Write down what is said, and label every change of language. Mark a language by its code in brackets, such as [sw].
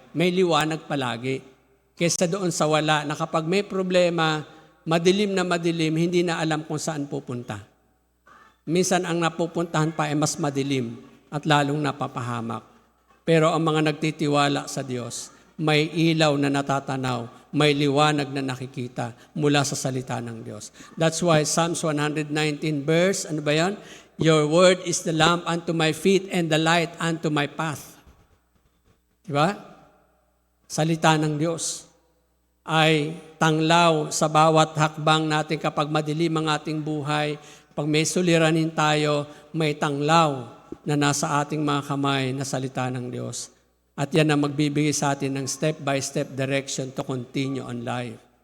[tl] May liwanag palagi. Kesa doon sa wala, na kapag may problema, madilim na madilim, hindi na alam kung saan pupunta. Minsan ang napupuntahan pa ay mas madilim at lalong napapahamak. Pero ang mga nagtitiwala sa Diyos, may ilaw na natatanaw, may liwanag na nakikita mula sa salita ng Diyos. [en] That's why Psalms 119 verse, [tl] ano ba yan? [en] Your word is the lamp unto my feet and the light unto my path. [tl] Diba? Salita ng Diyos ay tanglaw sa bawat hakbang natin kapag madilim ang ating buhay. Pag may suliranin tayo, may tanglaw na nasa ating mga kamay na salita ng Diyos. At yan ang magbibigay sa atin ng [en] step-by-step direction to continue on life.